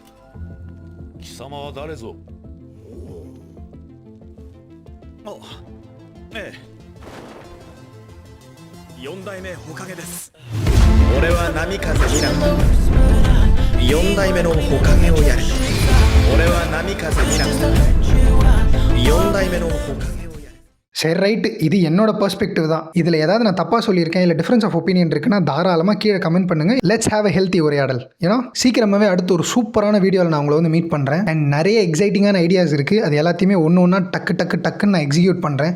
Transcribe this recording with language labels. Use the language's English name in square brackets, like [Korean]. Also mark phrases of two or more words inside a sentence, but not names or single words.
[Japanese] 4 代目火影です。俺は波風ミラク4代目の火影をやる。俺は波風ミラク4代目の火影。 [Tamil] சரி, ரைட்டு, இது என்னோட பெர்ஸ்பெக்டிவ் தான். இதில் ஏதாவது நான் தப்பாக சொல்லியிருக்கேன் இல்லை [English] difference of opinion [Tamil] இருக்குன்னா தாராளமாக கீழே கமெண்ட் பண்ணுங்கள். [English] Let's have a healthy உரையாடல். [Tamil] ஏன்னா சீக்கிரமாகவே அடுத்து ஒரு சூப்பரான வீடியோவில் நான் உங்களை வந்து மீட் பண்ணுறேன். அண்ட் நிறைய [English] excitingகான ideas [Tamil] இருக்குது. அது எல்லாத்தையுமே ஒன்று டக்குன்னு நான் எக்ஸிக்யூட் பண்ணுறேன்.